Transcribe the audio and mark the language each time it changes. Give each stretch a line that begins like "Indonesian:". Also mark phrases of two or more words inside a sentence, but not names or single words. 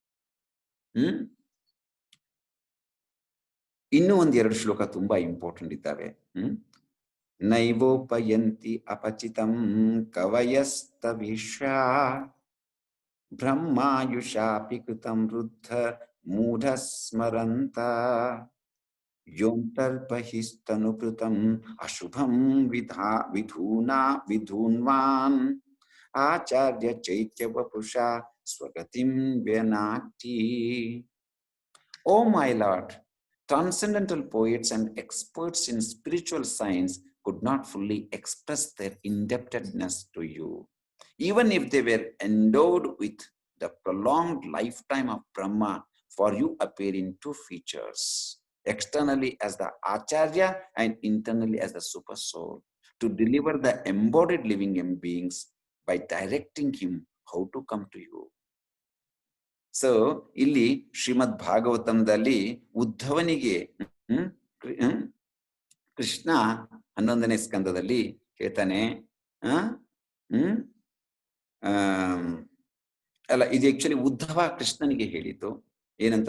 Kannada: ಇನ್ನೂ ಒಂದೆರಡು ಶ್ಲೋಕ ತುಂಬಾ ಇಂಪಾರ್ಟೆಂಟ್ ಇದ್ದಾವೆ.
Sanskrit: ನೈವೋಪಯಂತಿ ಅಪಚಿತಂ ಕವಯಸ್ತವಿಶ್ವಾ ಬ್ರಹ್ಮಾಯುಷಾಪಿ ಕೃತಂ ವೃದ್ಧ ಮೂಢ ಸ್ಮರಂತ ಯೋಂತರ್ಬಹಿಸ್ತನುಕೃತಂ ಅಶುಭಂ ವಿಧೂನ್ವಾನ್ ಆಚಾರ್ಯ ಚೈತ್ಯ ವಪುಷಾ ಸ್ವಗತಿಂ ವ್ಯನಾಕ್ತಿ.
English: O my Lord, transcendental poets and experts in spiritual science could not fully express their indebtedness to you, even if they were endowed with the prolonged lifetime of Brahma. For you appear in two features, externally as the Acharya and internally as the Super Soul, to deliver the embodied living beings by directing him how to come to you.
Kannada: ಸೊ ಇಲ್ಲಿ ಶ್ರೀಮದ್ ಭಾಗವತಂದಲ್ಲಿ ಉದ್ಧವನಿಗೆ ಕೃಷ್ಣ 11ನೇ ಸ್ಕಂದದಲ್ಲಿ ಹೇಳ್ತಾನೆ, ಅಲ್ಲ, ಇದು ಆಕ್ಚುಲಿ ಉದ್ಧವ ಕೃಷ್ಣನಿಗೆ ಹೇಳಿತು.